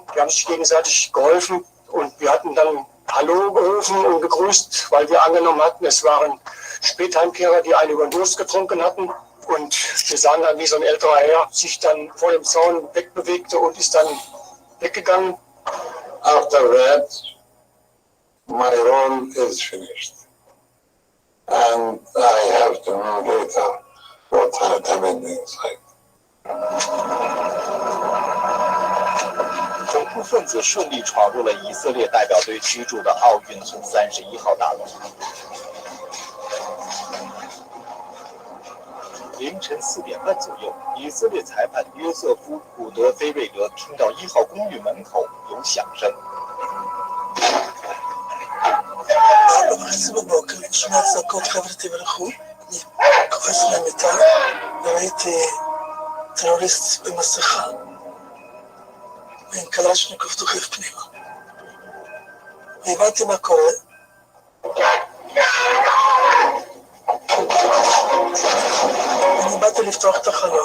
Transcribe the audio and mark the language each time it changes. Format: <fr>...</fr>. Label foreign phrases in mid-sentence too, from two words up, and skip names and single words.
<de>Die haben sich gegenseitig geholfen und wir hatten dann Hallo gerufen und gegrüßt, weil wir angenommen hatten, es waren Spätheimkehrer, die eine über den Durst getrunken hatten. Und wir sahen dann, wie so ein älterer Herr sich dann vor dem Zaun wegbewegte und ist dann weggegangen.</de> <en>After that, my role is finished. And I have to know later what had happened inside.</en> <zh>恐怖分子顺利闯入了以色列代表队居住的奥运村31号大楼。凌晨4点半左右，以色列裁判约瑟夫·古德菲瑞德听到1号公寓门口有响声。</zh> <he>ב-4:30 בבוקר, שומע צעקות חבר'ה ברחו, אני קופץ למיטה וראיתי טרוריסט במסכה ועם קלצ'ניקוב דוחף פנימה. והבנתי מה קורה. אני באתי לפתוח את החלום.</he>